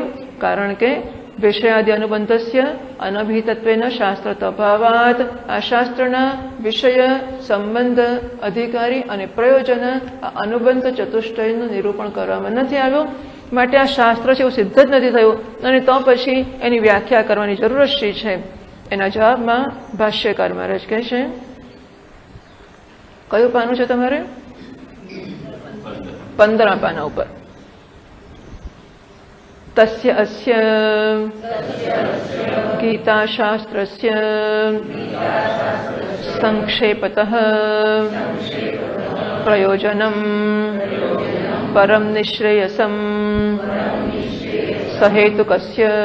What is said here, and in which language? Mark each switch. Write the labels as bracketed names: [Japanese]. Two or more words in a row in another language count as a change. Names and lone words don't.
[Gujarati] કારણ કે [Sanskrit] विषयादि अनुबन्धस्य अनभिहितत्वेन शास्त्र तभावात, [Gujarati] આ શાસ્ત્રના વિષય, સંબંધ, અધિકારી અને પ્રયોજન, આ અનુબંધ ચતુષ્ટયનું નિરૂપણ કરવામાં નથી આવ્યું. માટે આ શાસ્ત્ર છે એવું સિદ્ધ જ નથી થયું અને તો પછી એની વ્યાખ્યા કરવાની જરૂર શી છે? એના જવાબમાં ભાષ્યકાર મહારાજ કહે છે, કયું પાનું છે તમારે? 15 પાના ઉપર. [Sanskrit] तस्य अस्य गीताशास्त्रस्य संक्षेपतः प्रयोजनं परम निश्रेयसं सहेतुकस्य